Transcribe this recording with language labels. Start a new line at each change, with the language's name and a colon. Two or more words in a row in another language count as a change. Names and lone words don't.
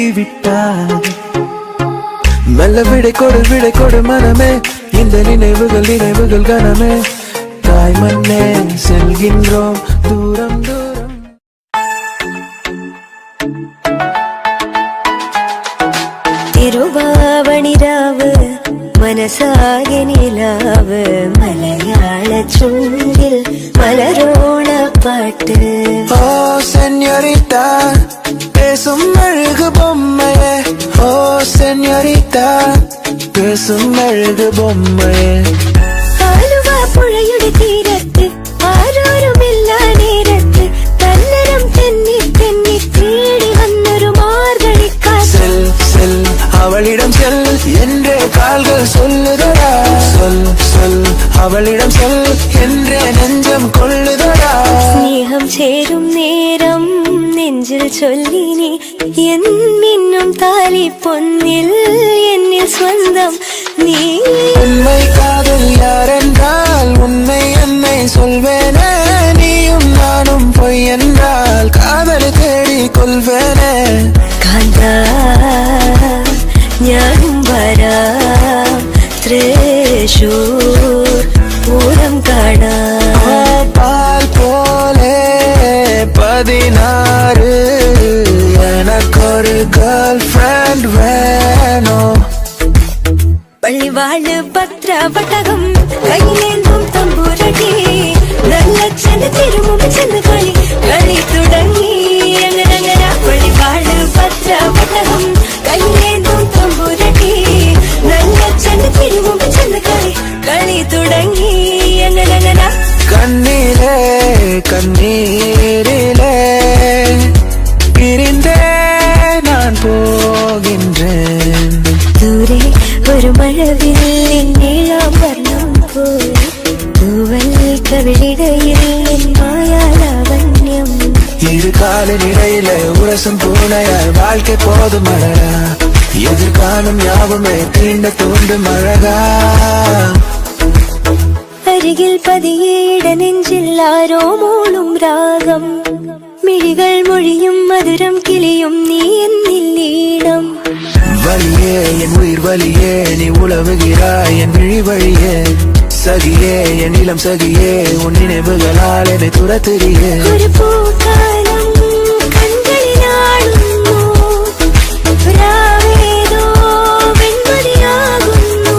Tamil: விட்டார் மெல்ல விடை கொடு மனமே இந்த நினைவுகள் கனமே தாய் மண்ணே செல்கின்றோம் தூரம் தூரம்
Malayalam: തിരുവാവണിരാവ് മനസാകെ നിലാവ് മലയാള ചുണ്ടിൽ മലരോണ പാട്ട്
Tamil: ஓ சென்யோரிட்டா பேசும் அழகு பொம்மையே ஓ சென்யோரிட்டா பேசும் அழகு பொம்மையே
Malayalam: ആലുവ പുഴയുടെ തീരത്ത് ആരോരുമില്ല നേരത്ത് തന്നരം തെന്നി തെന്നി തേടി വന്നൊരു മാർഗഴിക്കാറ്റ്
Tamil: செல் செல் அவளிடம் செல் என்றே கால்கள் சொல்லுதடா சொல் அவளிடம் செல் என்றே நெஞ்சம் கொள்ளுதடா
Malayalam: സ്നേഹം ചേരും നേരം നെഞ്ചിൽ ചൊല്ലിനി എന്നിന്നും താലി പൊന്നിൽ എന്നിൽ സ്വന്തം നീ
Tamil: உண்மை காதல் யாரென்றால் உண்மை என்னை சொல்வேனே நீயும் நானும் பொய் என்றால் காதலை தேடி கொள்வேனே
Malayalam: കാന്താ ഞാനും വരാം തൃശൂർ പൂരം കാണാം
Tamil: பால் போலே 16 எனக்கொரு
English: girl friend
Tamil: வேணும்
Malayalam: പള്ളിവാള് ഭദ്രവട്ടകം കയ്യിലേന്തും തമ്പൂരടി നല്ല ചെന്ന് തിരുമുമ്പ് ചെന്ന് കളി തുടങ്ങി അങ്ങനെ പള്ളിവാള് ഭദ്രവട്ടകം കയ്യിലേന്തും തമ്പൂരടി നല്ല ചെന്ന് തിരുമുമ്പ് ചെന്ന് കളി തുടങ്ങി അങ്ങനെ
Tamil: கண்ணீரே கண்ணீரிலே பிரிந்தே நான் போகின்றேன்
Malayalam: ദൂരെ ഒരു മഴവില്ലിൻ നീളം വർണ്ണം പോയി തൂവൽ കവിളിടയിൽ എൻ മായാലാവണ്യം
Tamil: இரு காலின் இடையில உரசும் பூனையாய் வாழ்க்கை போதும் அழகா எதிர்காலம் யாவுமே தீண்ட தூண்டும் அழகா
Malayalam: അരികിൽ പതിയെ ഇടനെഞ്ചിൽ ആരോ മൂളും രാഗം മിഴികൾ മൊഴിയും മധുരം കിളിയും നീ എന്നില്ലീണം
Tamil: வலியே என் உயிர் வலியே நீ உழவுகிறாய் என் விழி வழியே சகியே என் இளம் சகியே உன் நினைவுகளால் என்னை துரத்துறியே ஒரு பூக்காலம் கண்களில் ஆடுமோ ராவேதோ வெண்மதியாகுமோ